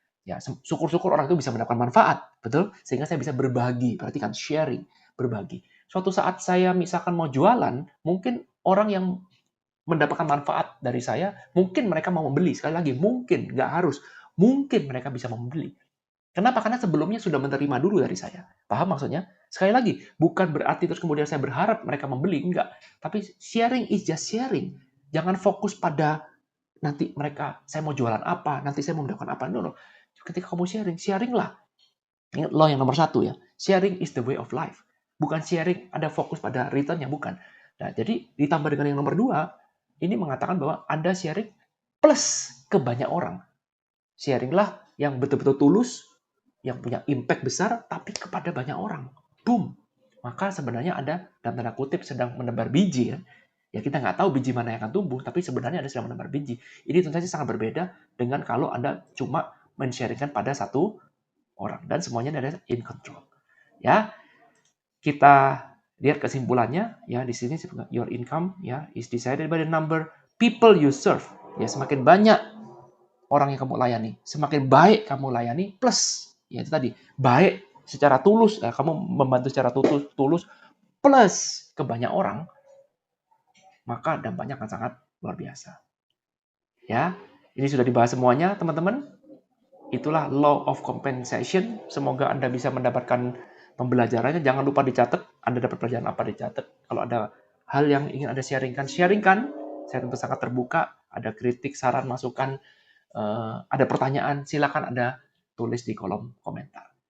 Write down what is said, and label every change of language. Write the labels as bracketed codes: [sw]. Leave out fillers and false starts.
[id] Ya, syukur-syukur orang itu bisa mendapatkan manfaat, betul? Sehingga saya bisa berbagi, perhatikan sharing, berbagi. Suatu saat saya misalkan mau jualan, mungkin orang yang mendapatkan manfaat dari saya, mungkin mereka mau membeli. Sekali lagi, mungkin, nggak harus. Mungkin mereka bisa membeli. Kenapa? Karena sebelumnya sudah menerima dulu dari saya. Paham maksudnya? Sekali lagi, bukan berarti terus kemudian saya berharap mereka membeli. Enggak. Tapi [en] sharing is just sharing. [id] Jangan fokus pada nanti saya mau jualan apa, nanti saya mau mendapatkan apa. No. Ketika kamu sharing lah. Ingat law yang nomor 1 ya. [en] Sharing is the way of life. [id] Bukan sharing ada fokus pada returnnya, bukan. Nah, jadi ditambah dengan yang nomor 2, ini mengatakan bahwa Anda sharing plus ke banyak orang. Sharinglah yang betul-betul tulus, yang punya impact besar, tapi kepada banyak orang. Boom. Maka sebenarnya Anda, dalam tanda kutip, sedang menebar biji. Ya kita nggak tahu biji mana yang akan tumbuh, tapi sebenarnya Anda sedang menebar biji. Ini tentu saja sangat berbeda dengan kalau Anda cuma men-sharingkan pada satu orang. Dan semuanya ada [en] in control. [id] Ya, kita lihat kesimpulannya. Ya, di sini [en] your income [id] ya [en] is decided by the number people you serve. [id] Ya, semakin banyak orang yang kamu layani, semakin baik kamu layani, plus ya itu tadi, baik secara tulus, kamu membantu secara tulus, plus ke banyak orang, maka dampaknya akan sangat luar biasa. Ya, ini sudah dibahas semuanya, teman-teman. Itulah law of compensation. Semoga Anda bisa mendapatkan pembelajarannya. Jangan lupa dicatat. Anda dapat pelajaran apa, dicatat. Kalau ada hal yang ingin Anda sharingkan. Saya tentu sangat terbuka. Ada kritik, saran, masukan, ada pertanyaan, silakan Anda tulis di kolom komentar.